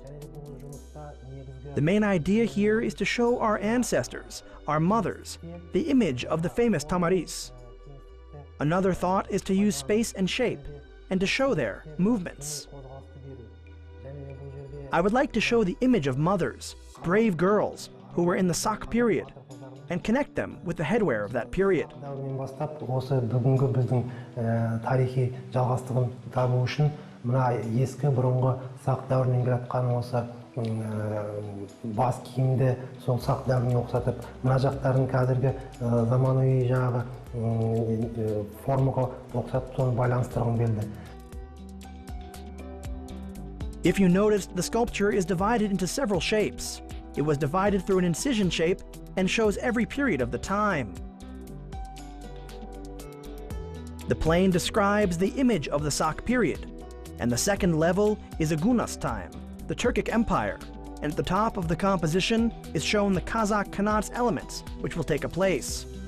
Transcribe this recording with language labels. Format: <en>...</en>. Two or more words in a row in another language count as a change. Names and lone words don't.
<en>The main idea here is to show our ancestors, our mothers, the image of the famous Tamaris. Another thought is to use space and shape, and to show their movements. I would like to show the image of mothers, brave girls who were in the Sak period, and connect them with the headwear of that period.</en> <kk>Осы бүгінгі біздің тарихи жалғастығын табу үшін мына ескі бұрынғы Сақ дәуірінен келатқан осы бас киімді сол Сақ дәуіріне ұқсатып, мына жақтарын қазіргі заманауи жаңағы формаға ұқсатып соны байланыстырғым келді.</kk> <en>If you noticed, the sculpture is divided into several shapes. It was divided through an incision shape and shows every period of the time. The plane describes the image of the Sak period, and the second level is Agunas time, the Turkic Empire, and at the top of the composition is shown the Kazakh Khanat's elements, which will take a place.</en>